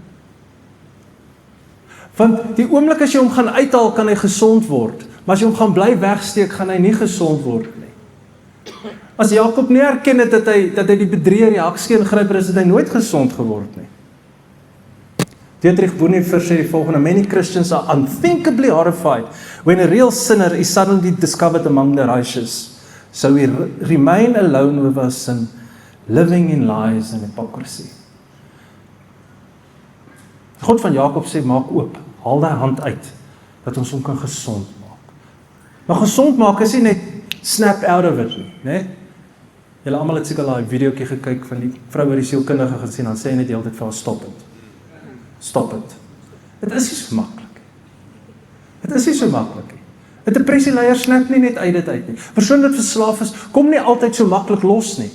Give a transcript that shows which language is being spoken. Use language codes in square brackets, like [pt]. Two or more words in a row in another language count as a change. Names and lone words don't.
[af] Want die oomblik as jy hom gaan uithaal, kan hy gesond word. Maar as jy hom gaan bly wegsteek, gaan hy nie gesond word nie. As Jakob nie erken het dat hy die bedrieger, die hakskeen-gryper is, het hy nooit gesond geword nie. Dietrich Bonhoeffer sê die volgende: [en] many Christians are unthinkably horrified when a real sinner is suddenly discovered among the righteous. So we remain alone with our sin, living in lies and hypocrisy. [af] God van Jakob sê, maak oop, haal daai hand uit, dat ons hom kan gesond maak. Maar gesond maak is nie net [en] snap out of it [af] nie, né? Julle almal het seker daai videoetjie gekyk van die vrou wat die sielkundige gesien, dan sê hy net die hele tyd vir haar stop dit. [en] Stop it. [af] Dit is nie so maklik. Dit is nie so maklik nie. 'n Depressieleier snap nie net uit dit uit nie. Persoon wat verslaaf is, kom nie altyd so maklik los nie.